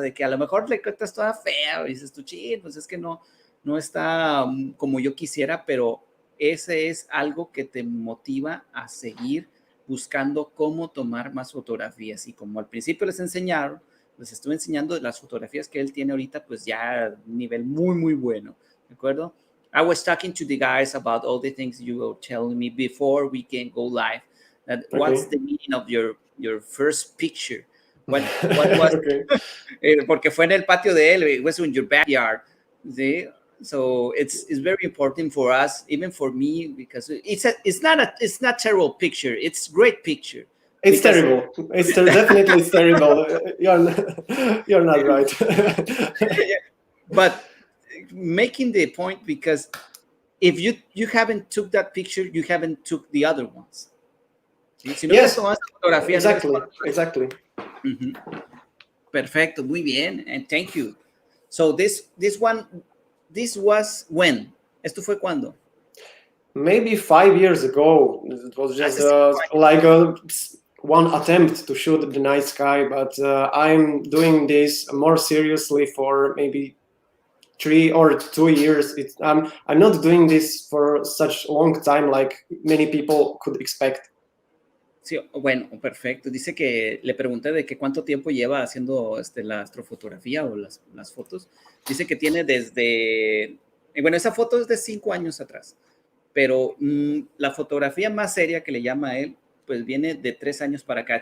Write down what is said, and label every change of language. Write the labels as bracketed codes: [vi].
[es] De que a lo mejor le encuentras toda fea y dices tú, ching, pues es que no está como yo quisiera, pero ese es algo que te motiva a seguir buscando cómo tomar más fotografías. Y como al principio les estuve enseñando las fotografías que él tiene ahorita, pues ya a nivel muy, muy bueno, ¿de acuerdo? [en] I was talking to the guys about all the things you were telling me before we can go live. What's the meaning of your first picture? What was Okay. [es] Porque fue en el patio de él, [en] it was in your backyard. See? So it's very important for us, even for me, because it's not terrible picture. It's great picture. It's terrible. Definitely it's terrible. You're not right. But making the point, because if you haven't took that picture, you haven't took the other ones. [es] ¿Sí? Si no [en] Yes, [es] tomas fotografía, [en] exactly. Uh-huh. [es] Perfecto, muy bien, [en] and thank you. So this was when? [es] ¿Esto fue cuándo? [en] Maybe 5 years ago. It was just one attempt to shoot the night sky, but I'm doing this more seriously for maybe 3 or 2 years. I'm not doing this for such a long time like many people could expect. [es] Sí, bueno, perfecto. Dice que le pregunté de que cuánto tiempo lleva haciendo la astrofotografía o las fotos. Dice que tiene desde, bueno, esa foto es de 5 años atrás, pero la fotografía más seria que le llama a él, pues viene de 3 años para acá.